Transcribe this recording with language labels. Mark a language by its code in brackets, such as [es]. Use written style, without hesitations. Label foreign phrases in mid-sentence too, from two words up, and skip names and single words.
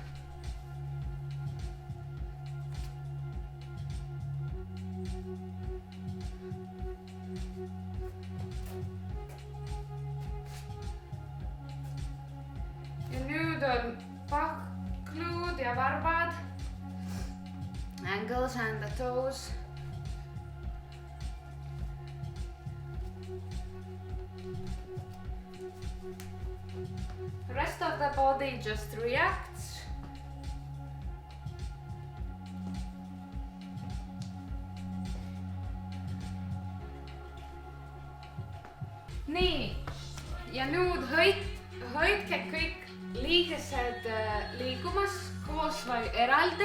[et] Ja nüüd on pakluud ja varbad. [en] Ankles and the toes. The rest of the body just reacts. [et] Nii, ja nüüd hoidke kõik liigesed liigumas koos või eraldi.